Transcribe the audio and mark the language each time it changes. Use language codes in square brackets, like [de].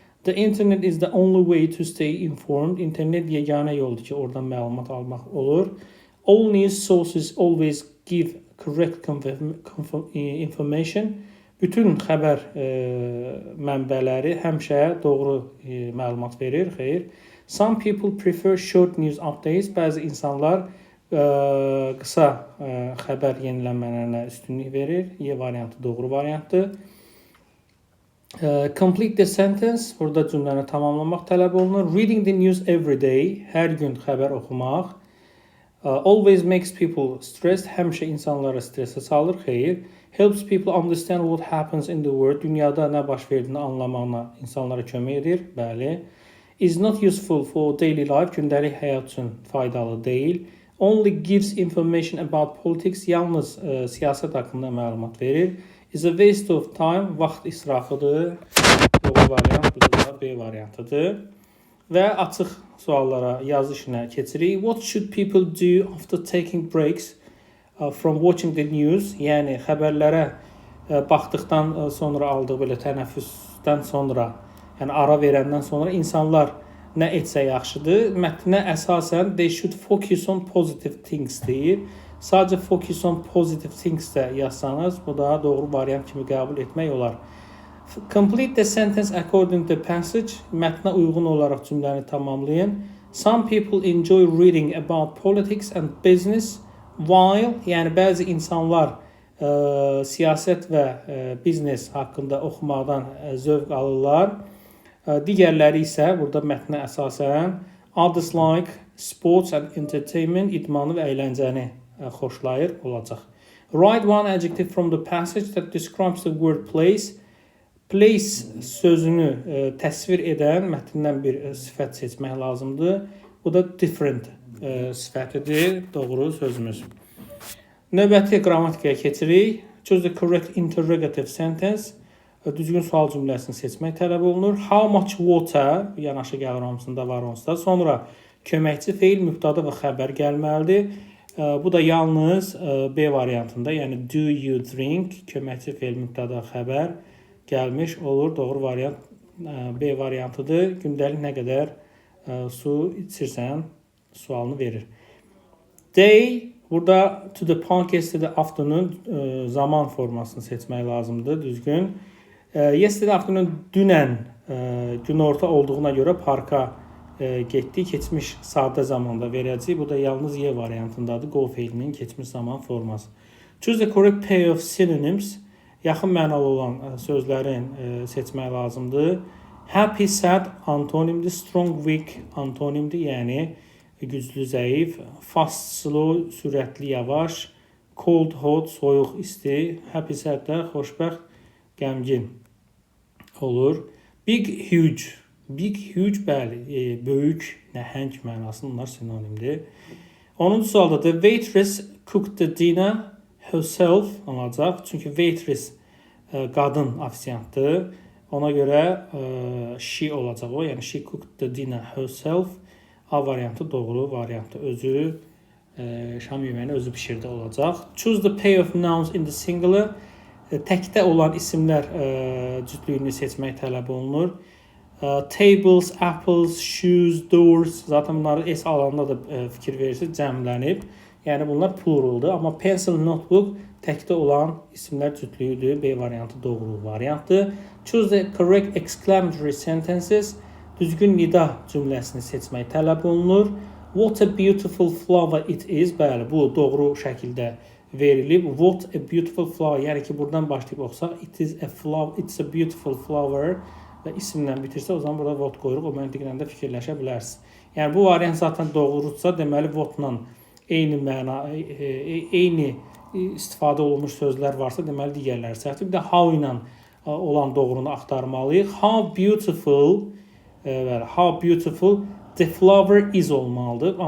[en] The internet is the only way to stay informed. [az] İnternet yeganə yoldur ki, oradan məlumat almaq olur. [en] All news sources always give correct information. [az] Bütün xəbər mənbələri həmişə doğru məlumat verir, xeyr. [en] Some people prefer short news updates. [az] Bəzi insanlar qısa xəbər yenilənmələrinə üstünlük verir. E variantı doğru variantdır. [en] Complete the sentence. [az] Burada cümləni tamamlamaq tələb olunur. [en] Reading the news every day. [az] Hər gün xəbər oxumaq. [en] Always makes people stressed. [az] Həmişə insanları stresə salır. Xeyr. [en] Helps people understand what happens in the world. [az] Dünyada nə baş verdiyini anlamağına insanlara kömək edir. Bəli. [en] Is not useful for daily life. [az] Gündəlik həyat üçün faydalı deyil. [en] Only gives information about politics. [az] Yalnız siyasət haqqında məlumat verir. [en] Is a waste of time. [az] Vaxt israfıdır. Doğru variant bu da B variantıdır. Və açıq suallara, yazı işinə keçirik. [en] What should people do after taking breaks from watching the news? [az] Yəni xəbərlərə baxdıqdan sonra aldığı belə tənəffüsdən sonra, yəni ara verəndən sonra insanlar nə etsə yaxşıdır? Mətnə əsasən [en] they should focus on positive things deyir. [az] Sadəcə [en] focus on positive things [az] də yazsanız, bu da doğru variant kimi qəbul etmək olar. [en] Complete the sentence according to the passage. [az] Mətnə uyğun olaraq cümləni tamamlayın. [en] Some people enjoy reading about politics and business while, [az] yəni bəzi insanlar siyasət və biznes haqqında oxumaqdan zövq alırlar. Digərləri isə burada mətnə əsasən [en] others like sports and entertainment, [az] idmanı və əyləncəni xoşlayır olacaq. [en] Write one adjective from the passage that describes the word place. [az] Place sözünü təsvir edən mətndən bir sifət seçmək lazımdır. Bu da different sifətidir, doğru sözümüz. Növbəti qrammatikaya keçirik. [en] Choose the correct interrogative sentence. [az] Düzgün sual cümləsini seçmək tələb olunur. [en] How much water, [az] yanaşı gəlir hamısında var onsuz da. Sonra köməkçi feil, mübtada və xəbər gəlməlidir. Bu da yalnız B variantında, yəni [en] do you drink, [az] köməkçi feil, mübtada, xəbər gəlmiş olur. Doğru variant B variantıdır. Gündəlik nə qədər su içirsən sualını verir. Day, burada [en] to the park yesterday afternoon [az] zaman formasını seçmək lazımdır, düzgün. [en] Yesterday afternoon [az] dünən günorta olduğuna görə parka getdi. Keçmiş sadə zamanda verəcək. Bu da yalnız Y variantındadır. Go feilinin keçmiş zaman forması. [en] Choose the correct pair of synonyms. [az] Yaxın mənalı olan sözlərin seçmək lazımdır. Happy, sad antonimdir. Strong, weak antonimdir. Yəni güclü, zəif. Fast, slow, sürətli, yavaş. Cold, hot, soyuq, isti. Happy, sad də xoşbəxt, qəmgin olur. Big, huge. Big, huge, bəli, böyük, nəhəng mənasında bunlar sinonimdir. [en] 10-cu sualda the waitress cooked the dinner herself olacaq. [az] Çünki waitress qadın ofisiantdır. Ona görə she olacaq o. [en] Yəni she cooked the dinner herself. [az] A variantı doğru variantı. Özü şam yeməyini özü bişirdi olacaq. [en] Choose the pair of nouns in the singular. [az] Təkdə olan isimlər cütlüyünü seçmək tələb olunur. Tables, apples, shoes, doors. Zaten bunları S alanda da fikir verirsiniz, cəmlənib. Yəni bunlar pluraldır. Amma pencil, notebook təkdə olan isimlər cütlüyüdür. B variantı doğru variantdır. [en] Choose the correct exclamatory sentences. [az] Düzgün nida cümləsini seçmək tələb olunur. [en] What a beautiful flower it is. [az] Bəli, bu doğru şəkildə verilib. [en] What a beautiful flower. [az] Yəni ki, buradan başlayıb oxusaq. [en] It is a flower, it's a beautiful flower. [az] Və isimlə bitirsə, o zaman burada what qoyuruq. O məntiqlə də fikirləşə bilərsiniz. Yəni bu variant zaten doğrudursa, deməli what-la eyni məna, eyni istifadə olunmuş sözlər varsa, deməli digərləri səhvdir. Bir də how ilə olan doğrunu axtarmalıyıq. [en] How beautiful, how beautiful the flower is olmalıdır.